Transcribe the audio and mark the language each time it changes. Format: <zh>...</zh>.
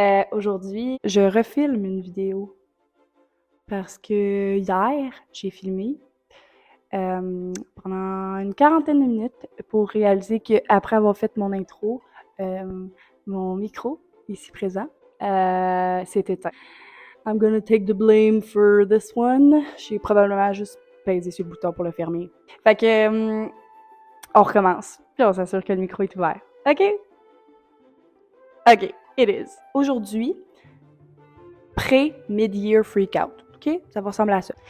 <fr>Aujourd'hui, je refilme une vidéo parce que hier, j'ai filmé pendant une quarantaine de minutes pour réaliser qu'après avoir fait mon intro, mon micro, ici présent, s'est éteint.</fr> <en>I'm gonna take the blame for this one.</en> <fr>J'ai probablement juste pesé sur le bouton pour le fermer. Fait que, on recommence. Puis on s'assure que le micro est ouvert. OK?</fr> <en>OK, it is.</en> <fr>Aujourd'hui, pré-mid-year freak-out. OK? Ça va ressembler à ça.</fr>